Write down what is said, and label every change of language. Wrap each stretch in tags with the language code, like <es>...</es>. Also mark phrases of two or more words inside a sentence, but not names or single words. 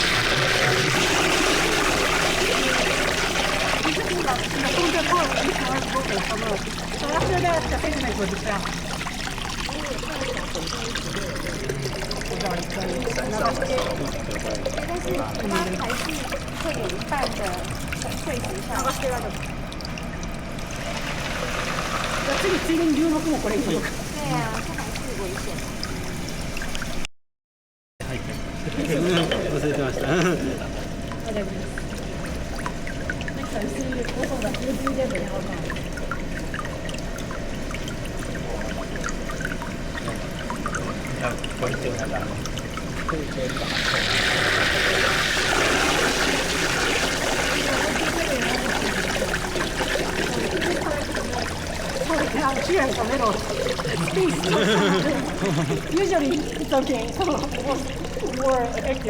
<en>So after that, the sediment will be found.</en> <zh>但是它还是会有一半的碎石下来。</zh> <ja>次についでに流木もこれに。</ja> <zh>对啊，这还是危险。</zh> <ja>忘れてました。</ja> <en>Next time, see also the UV level how much.</en> <zh>要关键在哪里？可以先把</zh> <en>Now here is a little space. Usually it's okay, so it's more effective.</en>